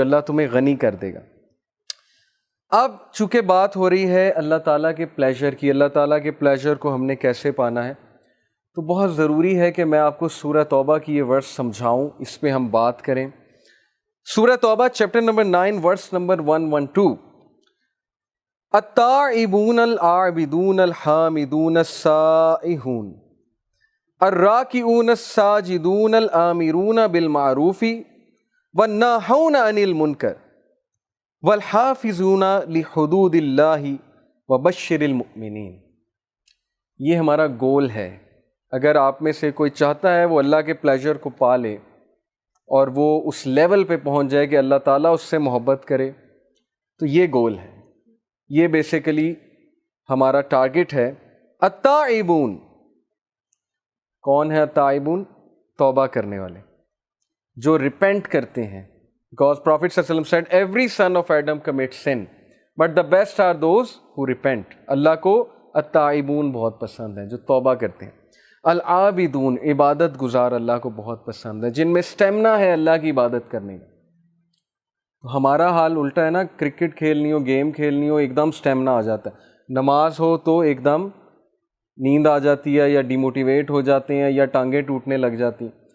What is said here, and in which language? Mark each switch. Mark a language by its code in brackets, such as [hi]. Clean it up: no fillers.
[ur] اللہ تمہیں غنی کر دے گا. اب چونکہ بات ہو رہی ہے اللہ تعالیٰ کے پلیجر کی، اللہ تعالیٰ کے پلیجر کو ہم نے کیسے پانا ہے، تو بہت ضروری ہے کہ میں آپ کو سورہ توبہ کی یہ ورس سمجھاؤں، اس پہ ہم بات کریں. سورہ توبہ چیپٹر نمبر 9 ورس نمبر 112. [ar] التائبون العابدون الحامدون السائحون الراکعون الساجدون الآمرون بالمعروف والناہون عن المنکر والحافظون لحدود اللہ وبشر المؤمنین. [ur] یہ ہمارا گول ہے. اگر آپ میں سے کوئی چاہتا ہے وہ اللہ کے پلیجر کو پا لے اور وہ اس لیول پہ پہنچ جائے کہ اللہ تعالیٰ اس سے محبت کرے، تو یہ گول ہے. یہ بیسیکلی ہمارا ٹارگٹ ہے. التائبون، کون ہے التائبون؟ توبہ کرنے والے جو ریپینٹ کرتے ہیں. [en] Because Prophet صلی اللہ علیہ وسلم said every son of Adam commits sin but the best are those who repent. [ur] اللہ کو التائبون بہت پسند ہے جو توبہ کرتے ہیں. العابدون، عبادت گزار اللہ کو بہت پسند ہے جن میں سٹیمنا ہے اللہ کی عبادت کرنے کا. تو ہمارا حال الٹا ہے نا، کرکٹ کھیلنی ہو، گیم کھیلنی ہو، ایک دم سٹیمنا آ جاتا ہے. نماز ہو تو ایک دم نیند آ جاتی ہے یا ڈیموٹیویٹ ہو جاتے ہیں یا ٹانگیں ٹوٹنے لگ جاتی ہیں.